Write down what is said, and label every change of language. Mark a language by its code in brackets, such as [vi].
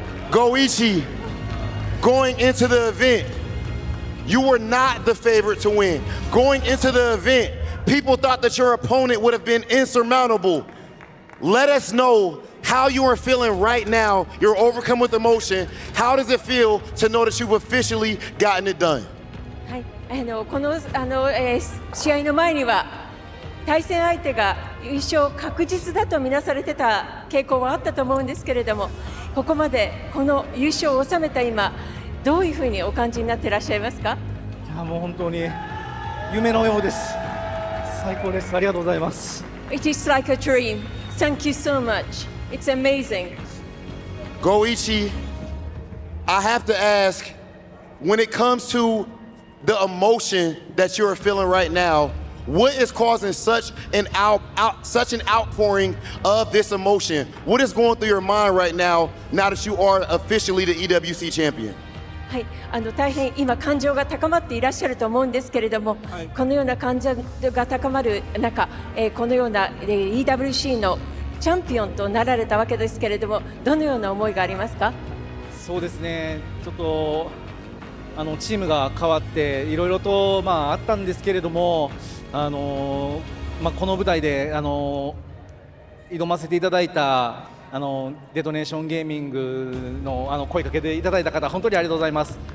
[en] Goichi, going into the event, you were not the favorite to win. Going into the event, people thought that your opponent would have been insurmountable. Let us know how you are feeling right now. You're overcome with emotion. How does it feel to know that you've officially gotten it done? [ja] はい、この試合の前には対戦相手が優勝確実だとみなされてた傾向はあったと思うんですけれども、ここまでこの優勝を収めた今、どういうふうにお感じになっていらっしゃいますか？いやもう本当に夢のようです。最高です。ありがとうございます。 [en] It is like a dream. Thank you so much. It's amazing. Goichi, I have to ask, when it comes to the emotion that you're feeling right now, what is causing such an outpouring of this emotion? What is going through your mind right now that you are officially the EWC champion? [ja] はい、大変今感情が高まっていらっしゃると思うんですけれども、このような感情が高まる中、このような EWC のチャンピオンとなられたわけですけれども、どのような思いがありますか？そうですね、ちょっとチームが変わっていろいろとあったんですけれども、この舞台で挑ませていただいたデトネーションゲーミングの声かけていただいた方、本当にありがとうございます。